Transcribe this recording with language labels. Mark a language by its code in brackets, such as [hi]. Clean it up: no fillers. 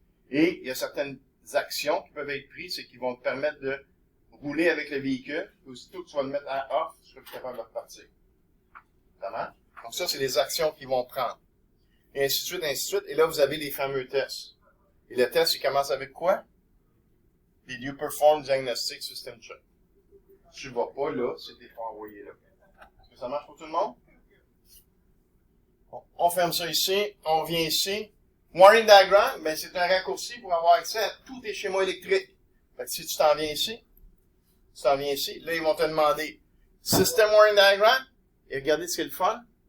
[fr] Et il y a certaines actions qui peuvent être prises, c'est qui vont te permettre de rouler avec le véhicule, et aussitôt que tu vas le mettre à off, tu seras plus capable de repartir. Ça marche? Donc ça, c'est les actions qu'ils vont prendre. Et ainsi de suite, ainsi de suite. Et là, vous avez les fameux tests. Et le test, il commence avec quoi? [en] Did you perform diagnostic system check? [fr] Tu ne vas pas là, si tu n'es pas envoyé là. Est-ce que ça marche pour tout le monde? Bon, on ferme ça ici. On vient ici. Wiring diagram, ben, c'est un raccourci pour avoir accès à tous tes schémas électriques. Fait que si tu t'en viens ici, là, ils vont te demander System Wiring Diagram. Et regardez ce qui est le fun.